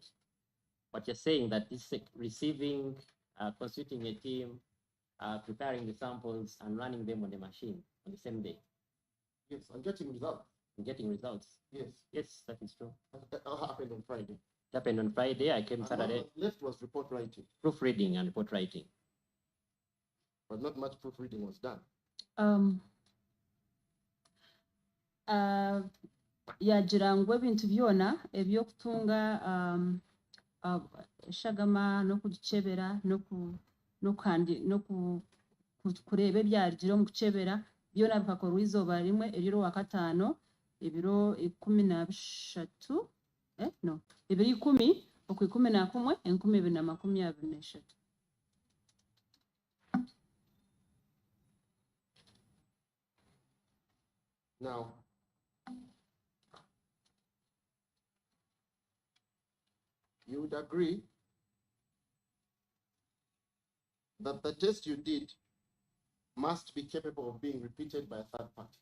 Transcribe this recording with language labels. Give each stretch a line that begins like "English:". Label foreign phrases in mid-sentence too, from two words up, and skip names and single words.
English: But you're saying that this receiving, constituting a team, preparing the samples and running them on the machine on the same day. Yes, and getting results. And getting results. Yes. Yes, that is true. That happened on Friday. It happened on Friday. I came And Saturday. what was left was report writing, Proofreading and report writing. but not much proofreading was done.
Nyankole: yagira ngu ebintu byona ebyokutunga eshagama n'okugicebera kureeba ebyarigire omu kucebera byona bikakorwa izooba rimwe eriro wakataano ebiro 13 ebiro 10 oku 11 2023.
English: Now, you would agree that the test you did must be capable of being repeated by a third party.